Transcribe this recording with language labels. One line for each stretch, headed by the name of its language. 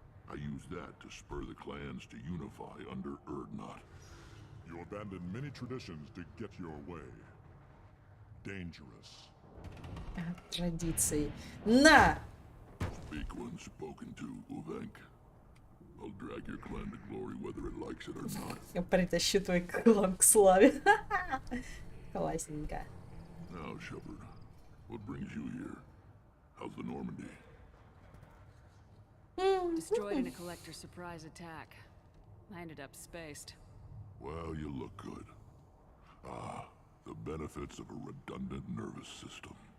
English: I used that to spur the clans to unify under Erdnot. You abandoned many traditions to get your way. Dangerous.
Russian: Традиции. На!
English: Speak when spoken to, Uvenk. I'll drag your clan to glory whether it likes it or not.
Russian: Я притащу твой клан к славе. Классненько.
English: Now, Shepherd, what brings you here? How's the Normandy? Destroyed in a collector surprise attack. I ended up spaced. Well, you look good. Ah, the benefits of a redundant nervous system.